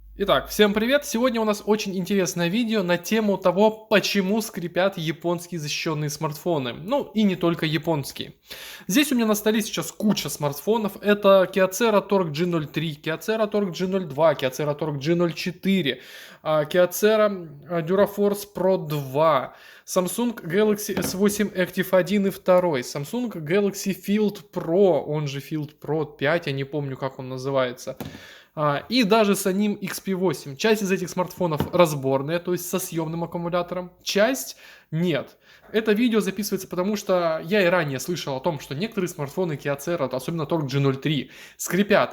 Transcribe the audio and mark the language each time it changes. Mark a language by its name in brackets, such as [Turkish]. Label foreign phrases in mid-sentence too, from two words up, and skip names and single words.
[Russian] Итак, всем привет! Сегодня у нас очень интересное видео на тему того, почему скрипят японские защищенные смартфоны. Ну и не только японские. Здесь у меня на столе сейчас куча смартфонов. Это Kyocera Torque G03, Kyocera Torque G02, Kyocera Torque G04, Kyocera Duraforce Pro 2, Samsung Galaxy S8 Active 1 и 2, Samsung Galaxy Field Pro, он же Field Pro 5, я не помню, как он называется. И даже с ним XP8. Часть из этих смартфонов разборная, то есть со съемным аккумулятором. Часть нет. Это видео записывается потому, что я и ранее слышал о том, что некоторые смартфоны Kyocera, особенно Torque G03, скрипят.